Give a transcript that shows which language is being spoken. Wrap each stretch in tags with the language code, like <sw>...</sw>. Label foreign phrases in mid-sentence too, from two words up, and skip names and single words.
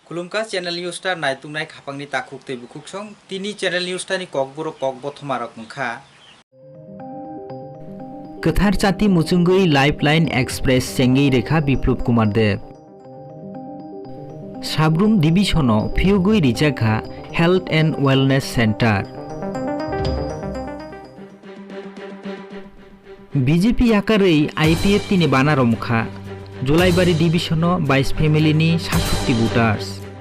<trp>Tungka channel news tar nai tungnai khapangni takuk te bukuk song tini channel news tani kokboro kokbothmarok mungkha kathar chati muchunggui</trp> <en>lifeline express</en> <trp>chenggui rekha Biplab Kumar Deb Sabroom division phiugui rijakha</trp> <en>health and wellness centre</en> <trp>BJP akarai IPF tini banaramkha Julaibari division 22 familini 67 voters</trp>